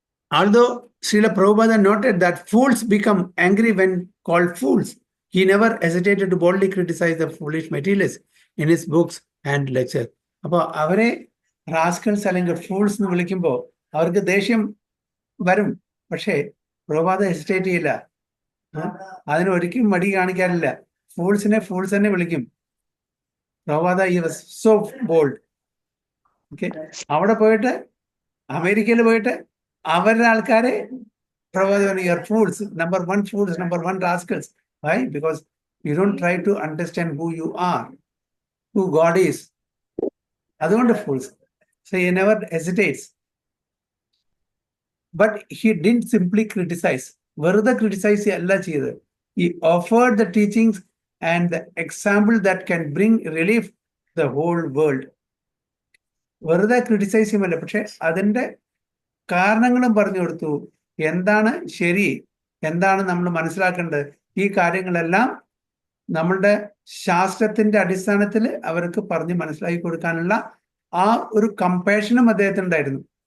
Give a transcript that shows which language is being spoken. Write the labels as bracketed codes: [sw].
[en] Although Srila Prabhupada noted that fools become angry when called fools, he never hesitated to boldly criticize the foolish materialists in his books and lectures. [ml] അപ്പോൾ അവരെ rascals അല്ലെങ്കിൽ fools എന്ന് വിളിക്കുമ്പോൾ അവർക്ക് ദേഷ്യം വരും. പക്ഷേ പ്രഭുപാദ ഹെസിറ്റേറ്റ് ചെയ്യില്ല, അതിന് ഒരിക്കലും മടി കാണിക്കാറില്ല. ഫൂൾസിനെ ഫൂൾസ് തന്നെ വിളിക്കും. [en] Prabhupada he was so bold. [ml] Okay, അവിടെ പോയിട്ട് അമേരിക്കയിൽ പോയിട്ട് അവരുടെ ആൾക്കാരെ Prabhupada [en] Your fools, number 1 fools, number 1 rascals. Why? Because you don't try to understand who you are, who God is, [ml] അതുകൊണ്ട് fools. [en] So he never hesitates. But he didn't simply criticize. [ml] വെറുതെ criticize അല്ല ചെയ്തത്. [en] He offered the teachings and the example that can bring relief to the whole world. [ml] വെറുതെ criticise ചെയ്യുമല്ല, പക്ഷെ അതിൻ്റെ കാരണങ്ങളും പറഞ്ഞു കൊടുത്തു. എന്താണ് ശരി, എന്താണ് നമ്മൾ മനസ്സിലാക്കേണ്ടത്, ഈ കാര്യങ്ങളെല്ലാം നമ്മളുടെ ശാസ്ത്രത്തിന്റെ അടിസ്ഥാനത്തിൽ അവർക്ക് പറഞ്ഞ് മനസ്സിലാക്കി കൊടുക്കാനുള്ള ആ ഒരു കമ്പാഷനും അദ്ദേഹത്തിനുണ്ടായിരുന്നു.